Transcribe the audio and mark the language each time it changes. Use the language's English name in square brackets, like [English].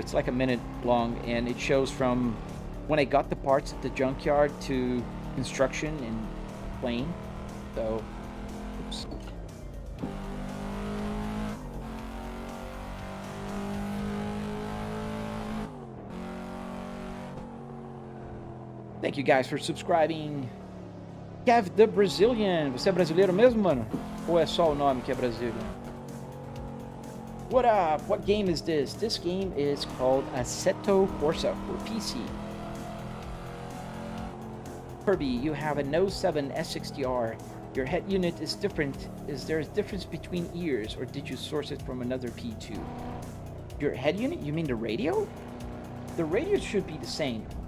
[English] It's like a minute long, and it shows from when I got the parts at the junkyard to construction and plane. So, oops. Thank you guys for subscribing. Kev the Brazilian. [Portuguese] Você é brasileiro mesmo, mano? Ou é só o nome que é Brazilian? [English] What up? What game is this? This game is called Assetto Corsa for PC. Kirby, you have a 07 S60R. Your head unit is different. Is there a difference between ears, or did you source it from another P2? Your head unit? You mean the radio? The radio should be the same.